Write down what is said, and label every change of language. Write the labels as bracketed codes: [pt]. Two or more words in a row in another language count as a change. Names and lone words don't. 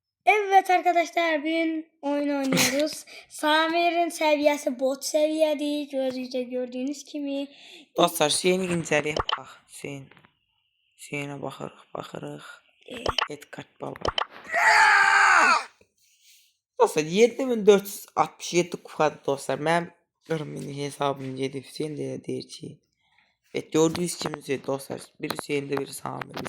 [tr] Evet arkadaşlar, bugün oyun oynuyoruz. Samir'in seviyesi bot seviyedir. Gördüğünüz gibi. [az] Dostlar Hüseyin'i incələyək bax. Hüseynə baxırıq. [tr] Et kart baba. [az] Dostlar 7467 kupadır dostlar. Mənim 40.000 hesabım gedib. Hüseyin də deyir ki. Evet, gördüyünüz kimi dostlar. Bir Hüseyin'de bir Samir.